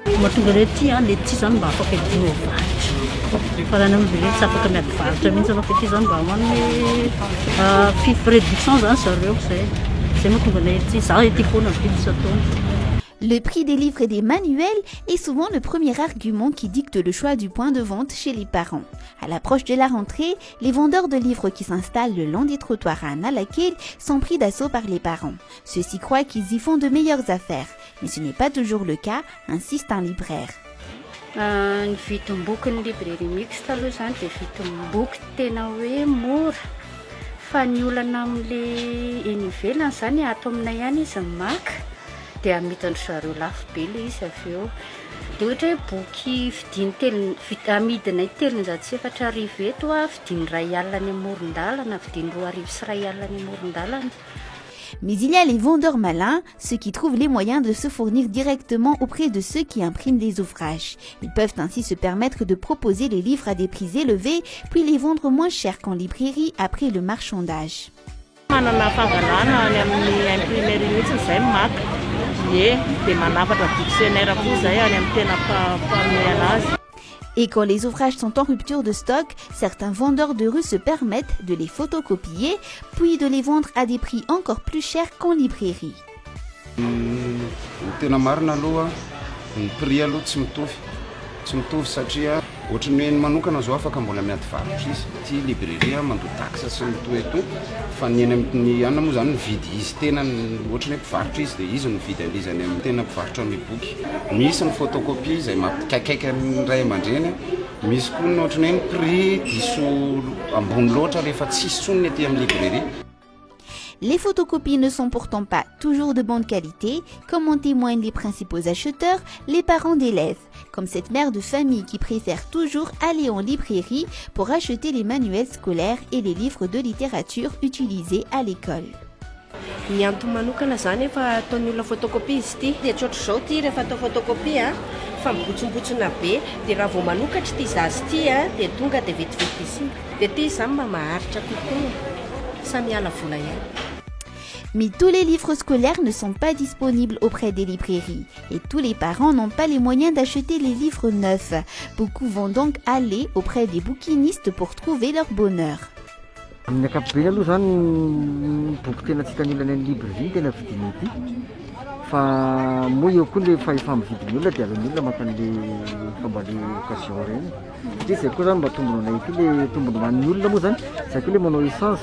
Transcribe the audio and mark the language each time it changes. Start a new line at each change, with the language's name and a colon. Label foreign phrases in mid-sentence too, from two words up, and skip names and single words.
Malagasy: tonga le ty le ty zany mba afaka hidiana ho varitra fa raha nam'ireny tsy afaka miady varitra mihitsy anao fa ty zany mba manome réduction zany zareo zay mahatonga anay ty za ety foana vidy isataona.
French: Le prix des livres et des manuels est souvent le premier argument qui dicte le choix du point de vente chez les parents. À l'approche de la rentrée, les vendeurs de livres qui s'installent le long des trottoirs à Analakely sont pris d'assaut par les parents. Ceux-ci croient qu'ils y font de meilleures affaires, mais ce n'est pas toujours le cas, insiste un libraire.
Malagasy: Ny vidim-boky ny
French: librairie mixte
Malagasy: aloha zany dia vidim-boky tena hoe mora fa ny olana amin'le eny ivelany zany ato aminay ihany izy maka dia amidiny zareo lafo be le izy avy eo dia ohatra hoe boky amidinay 3,4 eto vidiny R1 ny amoron-dalana vidiny R2 sy R1 ny amoron-dalana.
French: Mais il y a les vendeurs malins, ceux qui trouvent les moyens de se fournir directement auprès de ceux qui impriment les ouvrages. Ils peuvent ainsi se permettre de proposer les livres à des prix élevés, puis les vendre moins cher qu'en librairie après le marchandage. Et quand les ouvrages sont en rupture de stock, certains vendeurs de rue se permettent de les photocopier, puis de les vendre à des prix encore plus chers qu'en librairie.
Malagasy: Ohatrany hoe manokana zao afaka mbola miady varitra izy ty librairie mandoa taxe sy ny toeto fa ny eny amin'ny anona moa zany mividy izy tena ohatrany hoe mpivarotra izy dia izy no mividy alizany amin'ny tena mpivarotra ny boky. Misy ny photocopie izay mampikaikaika ny ray aman-dreny, misy koa ny ohatrany hoe prix diso ambony loatra rehefa tsisy tsony aty amin'ny librairie.
French: Les photocopies ne sont pourtant pas toujours de bonne qualité, comme en témoignent les principaux acheteurs, les parents d'élèves, comme cette mère de famille qui préfère toujours aller en librairie pour acheter les manuels scolaires et les livres de littérature utilisés à l'école.
Malagasy: Ny antony manokana zany efa ataon'ny olona photocopie izy ity dia tsy ohatr' zao ty rehefa atao photocopie fa mibotsimbotsina be dia raha vao manokatra ty zazy ty dia tonga dia vetivety izy dia ty zany mba maharitra kokoa samy ala vola ihany.
French: Mais tous les livres scolaires ne sont pas disponibles auprès des librairies et tous les parents n'ont pas les moyens d'acheter les livres neufs. Beaucoup vont donc aller auprès des bouquinistes pour trouver leur bonheur.
Malagasy: Amin'ny ankapobeny aloha zany boky tena tsy hitan'ny olona any librairie tena vidiny ity fa moa eo koa le fa efa mividiny olona dia alan'ny olona maka an'le fomba le occasion reny satria zay koa zany mba tombony anay ity le tombony hoan'ny olona moa zany zay koa le manao essence.